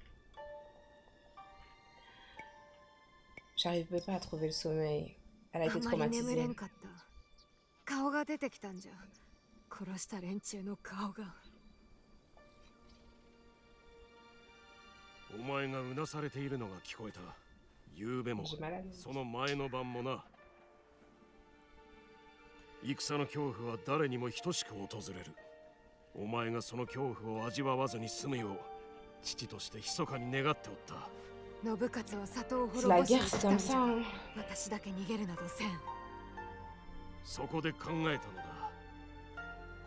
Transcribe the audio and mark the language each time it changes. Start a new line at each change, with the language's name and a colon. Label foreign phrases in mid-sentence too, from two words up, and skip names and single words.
French: J'arrivais pas à trouver le sommeil. Elle a été traumatisée. J'ai mal à l'œil.
Japanese: 戦の恐怖は誰にも等しく訪れる。お前がその恐怖を味わわずに済むよう父として密かに願っておった。信勝は里を滅ぼしに来たんじゃ。私だけ逃げるなどせん。そこで考えたのだ。